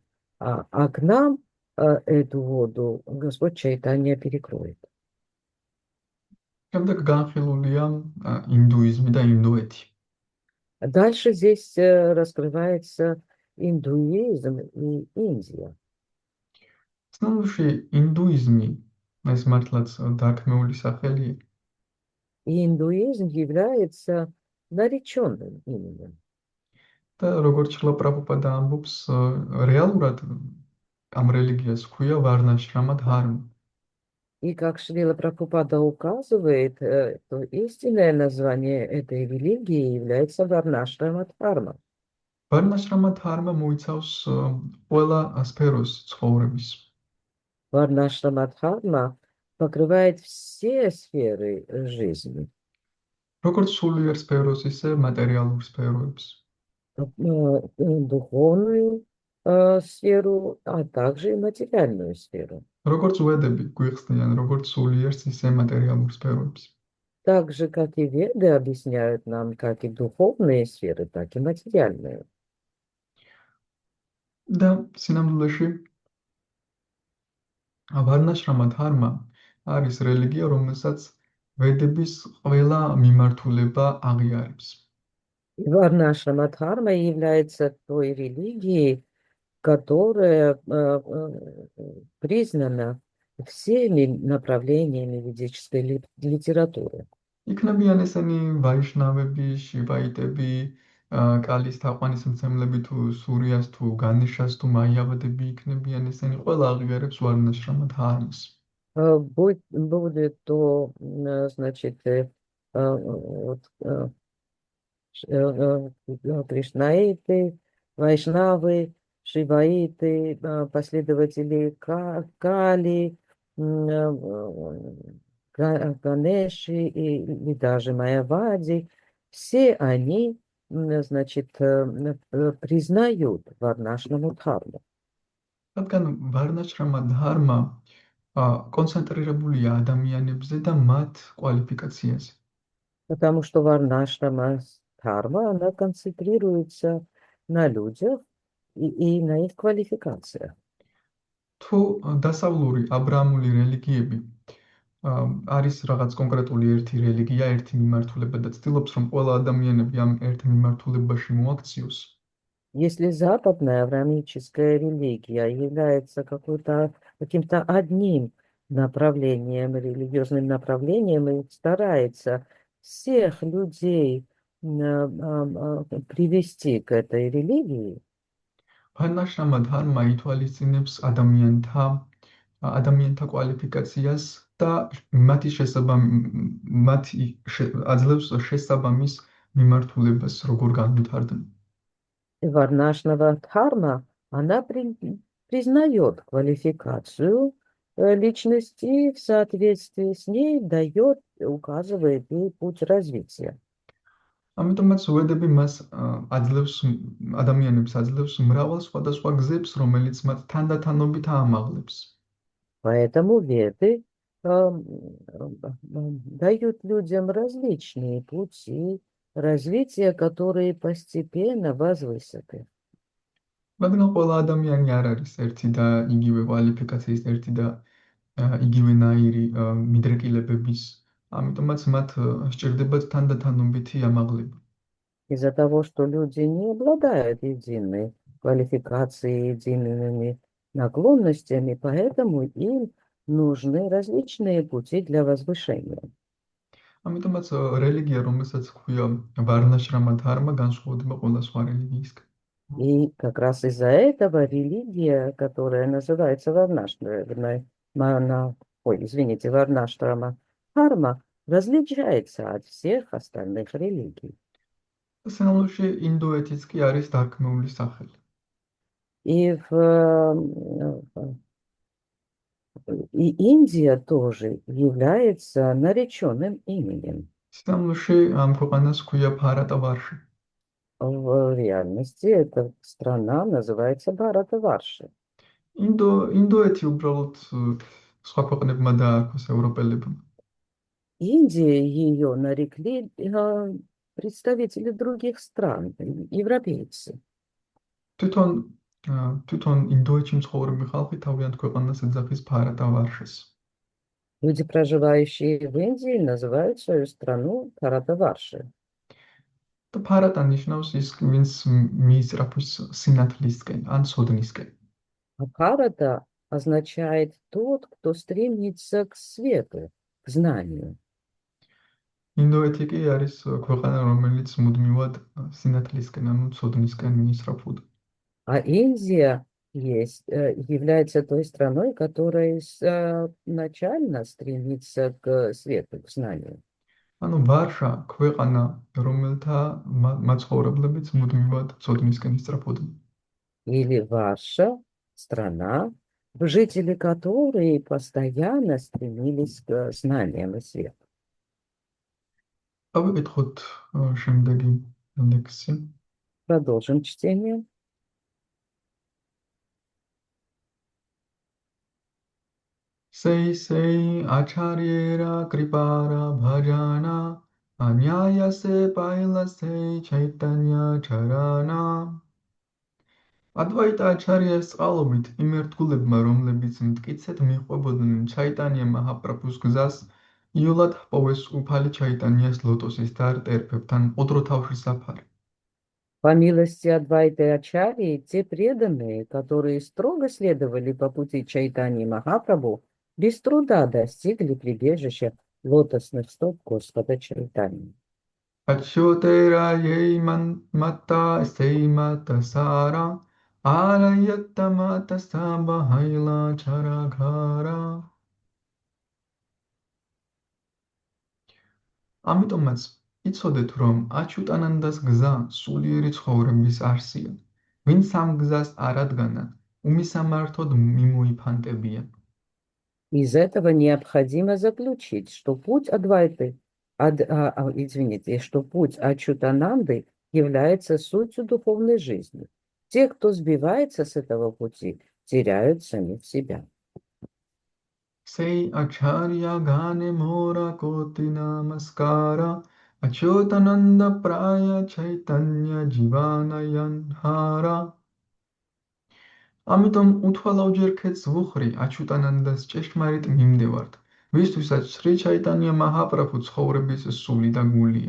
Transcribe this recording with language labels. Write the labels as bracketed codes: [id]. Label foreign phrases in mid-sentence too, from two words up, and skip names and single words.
[ru] А к нам эту воду Господь Чайтанья перекроет. [ka] შემდეგ განხილულია ინდუიზმი და ინდოეთი. [ru] Дальше здесь раскрывается индуизм и Индия. [ka] ცნობილში ინდუიზმი ეს მართლაც დარქმეული სახელია. [ru] И индуизм является нареченным именем. [ka] და როგორც ჩხლა პრაბჰუპადა ამბობს, რეალურად ამ რელიგიას ჰქვია ვარნაშრამა დჰარმა. [ru] И как Шрила Прабхупада указывает, то истинное название этой религии является Варнашрама Дхарма. [ka] ვარნაშრამა დჰარმა მოიცავს ყველა სფეროს ცხოვრების. [ru] Варнашрама Дхарма покрывает все сферы жизни. [ka] როგორც სულიერ სფეროს, ისე მატერიალურ სფეროებს. [ru] Духовную сферу, а также и материальную сферу. [ka] როგორც ვედები გვიხსნიან, როგორც სულიერს, ისე მატერიალურ სფეროებს. [ru] Так же, как и Веды объясняют нам, как и духовные сферы, так и материальные. [ka] და სინამდვილეში ვარნაშრამა დჰარმა არის რელიგია, რომელსაც ვედების ყველა მიმართულება აღიარებს. [ru] И Варнашрама Дхарма является той религией, которая признана всеми направлениями ведической литературы. [ka] იქნებიან ესენი ვაიშნავები, შივაიტები, კალის თაყვანისმცემლები თუ სურიას თუ განიშას თუ მაიავადები იქნებიან ესენი ყველა აღიარებს ვარნაშრამა დჰარმას. [ru] Будет то, значит, кришнаиты, вайшнавы, шиваиты, последователи Кали, Ганеши и даже Майявади, все они, значит, признают Варнашраму Дхарму. [ka] რადგან ვარნაშრამა დჰარმა კონცენტრირებულია ადამიანებზე და მათ კვალიფიკაციაზე. [ru] Потому что Варнашрама Дхарма, она концентрируется на людях и на их квалификациях. [ka] თუ დასავლური აბრაამული რელიგიები არის რაღაც კონკრეტული ერთი რელიგია, ერთი მიმართულება და ცდილობს, რომ ყველა ადამიანები ამ ერთ მიმართულებაში მოაქციოს. [ru] Если западная авраамическая религия является каким-то одним направлением, религиозным направлением, и старается всех людей привести к этой религии, [ka] ვარნაშრამა დჰარმა ითვალისწინებს ადამიანთა კვალიფიკაციას და აძლევს შესაბამის მიმართულებას, როგორ განვითარდნენ. [ru] Варнашрама Дхарма, она признает квалификацию личности и в соответствии с ней указывает ей путь развития. [ka] ამიტომაც ვედები მას ადამიანებს აძლევს მრავალ სხვადასხვა გზებს, რომელიც მათ თანდათანობით აამაღლებს. [ru] Поэтому Веды дают людям различные пути развития, которые постепенно возвысят их. [ka] რადგან ყველა ადამიანი არ არის ერთი და იგივე კვალიფიკაციის, ერთი და იგივენაირი მიდრეკილებების, ამიტომაც მათ სჭირდებათ თანდათანობითი ამაღლება. [ru] Из-за того, что люди не обладают единой квалификацией, едиными наклонностями, поэтому им нужны различные пути для возвышения. [ka] ამიტომაც რელიგია, რომელსაც ქვია ვარნაშრამა ධარმა, განსხვავდება ყველა სხვა რელიგიისგან. [ru] И как раз из-за этого религия, которая называется Варнаштрама Дхарма, различается от всех остальных религий. [ka] სინამდვილეში ინდოეთიც კი არის დარქმეული სახელი. [ru] И Индия тоже является нареченным именем. [ka] სინამდვილეში ამ ქვეყანას ქვია ფარატავარში. [ru] В реальности эта страна называется Бхаратаварши. [ka] ინდოეთი უბრალოდ სხვა ქვეყნებმა დაარქვეს ევროპელებმა. [ru] Индия ее нарекли представители других стран, европейцы. [ka] თვითონ ინდოეთში მცხოვრები ხალხი თავიანთ ქვეყანას ეძახის ფარატავარშეს. [ru] Люди, проживающие в Индии, называют свою страну Бхаратаварши. [ka] და ფარატა ნიშნავს ის, ვინც მიისწრაფვის სინათლისკენ ან ცოდნისკენ. [ru] А Бхарата означает тот, кто стремится к свету, к знанию. [ka] ინდოეთი კი არის ქვეყანა, რომელიც მუდმივად სინათლისკენ, ანუ ცოდნისკენ მიისწრაფვოდა. [ru] А Индия является той страной, которая изначально стремится к свету, к знанию. [ka] ანუ ვარშა ქვეყანა, რომელთა მაცხოვრებლებიც მუდმივად ცოდნისკენ ისწრაფოდნენ. [ru] Или Варша, страна, жители которой постоянно стремились к знаниям и свету. [ka] ავიკითხოთ შემდეგი ლექსი. [ru] Продолжим чтение. [bn] সেই আচার্যের কৃপার ভাজন অনায়াসে পাইল সেই চৈতন্য চরণ. [ka] ადვაიტა აჩარიას წყალობით იმ ერთგულებმა, რომლებიც მტკიცედ მიჰყვებოდნენ ჩაიტანია მაჰაპრაბჰუს გზას, იოლად ჰპოვეს უფალი ჩაიტანიას ლოტოსის დარ-ტერფებთან ოდროთავში საფარი. [ru] По милости Адвайты Ачарьи, те преданные, которые строго следовали по пути Чайтаньи Махапрабху, без труда достигли прибежища лотосных стоп Господа Чайтаньи. [bn] অচ্যুতের যেই মত সেই মত সার আর যত মত সব হৈল ছারখার. [ka] ამიტომაც იცოდეთ, რომ აჩუტანანდას გზა სულიერი ცხოვრების არსია. ვინც ამ გზას არ ადგენან, უმისამართოდ მიმოიფანტებიან. [ru] Из этого необходимо заключить, что путь что путь Ачутананды является сутью духовной жизни. Те, кто сбивается с этого пути, теряют самих себя. [bn] সেই আচার্যগণে মোর কোটি নমস্কার অচ্যুতানন্দ প্রায় চৈতন্য জীবন যাঁহার. [ka] ამიტომ უთვალავჯერ ქეთს ვუხრი აჩუტანანდას ჭეშმარიტ მიმდევართ, ვისთვისაც სრი ჩაიტანია მაჰაპრაბჰუ ცხოვრების სული და გულია.